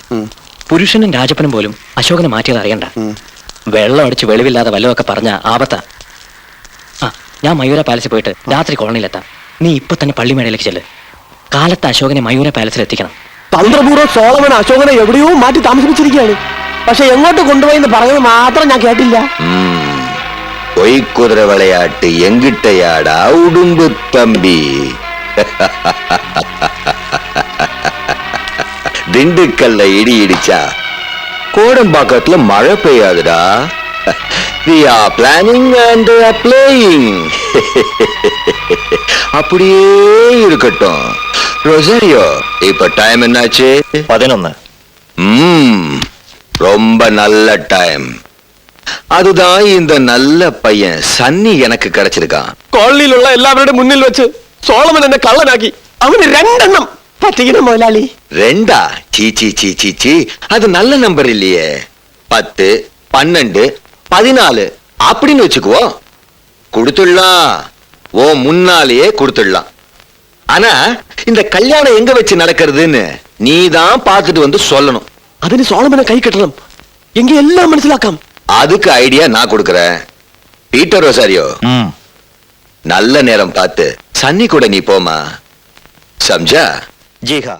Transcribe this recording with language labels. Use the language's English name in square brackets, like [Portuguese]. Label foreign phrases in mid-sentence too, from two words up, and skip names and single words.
[Malayalam] പുരുഷനും രാജപ്പനും പോലും അശോകനെ മാറ്റിയത് അറിയണ്ട. വെള്ളം അടിച്ച് വെളിവില്ലാതെ വല്ലതൊക്കെ പറഞ്ഞ ആപത്താ. ഞാൻ മയൂര പാലസിൽ പോയിട്ട് രാത്രി കോളനിയിലെത്താം. നീ ഇപ്പൊ തന്നെ പള്ളിമേടയിലേക്ക് ചെല്ല്. കാലത്ത് അശോകനെ മയൂര പാലസിൽ എത്തിക്കണം. തന്ത്രപൂർവ്വം സോളമൻ അശോകനെ എവിടെയോ മാറ്റി താമസിപ്പിച്ചിരിക്കുകയാണ്. പക്ഷെ എങ്ങോട്ട് കൊണ്ടുപോയി പറഞ്ഞത് മാത്രം ഞാൻ കേട്ടില്ല. [Tamil] பொய்க்குதிரை விளையாட்டு எங்கிட்டையாடா உடும்பு தம்பி. திண்டுக்கல்ல இடி இடிச்சா கோடம்பாக்கத்துல மழை பெய்யாதுடா. [English] We are planning and they are playing. [Tamil] அப்படியே இருக்கட்டும். ரொசாரியோ, இப்ப டைம் என்னாச்சு? 11. ரொம்ப நல்ல டைம். அதுதான் இந்த நல்ல பையன் சன்னி எனக்கு கிடைச்சிருக்கான். [Malayalam] കോളനിയിലുള്ള എല്ലാവരുടെ മുന്നിൽ വെച്ച് സോളമൻ എന്നെ കള്ളനാക്കി. അവന് 2 എണ്ണം പറ്റിക്കണം മുതലാളി. 2? [Tamil] சீச்சி சீச்சி சீ, அது நல்ல நம்பர் இல்லையே. 10, 12, 14 அப்படின்னு வச்சுக்குவோம். கொடுத்துடலாம், ஓ முன்னாலேயே கொடுத்துடலாம். ஆனா இந்த கல்யாணம் எங்க வச்சு நடக்கிறதுன்னு நீ தான் பார்த்துட்டு வந்து சொல்லணும். [Malayalam] അതിന് സോളമനെ കൈ കെട്ടണം. എങ്കിൽ എല്ലാം മനസ്സിലാക്കാം. [Tamil] அதுக்கு ஐடியா நான் கொடுக்கறேன். பீட்டர் ரொசாரியோ, நல்ல நேரம் பார்த்து சன்னி கூட நீ போமா. [Hindi] சம்ஜா? जी हाँ.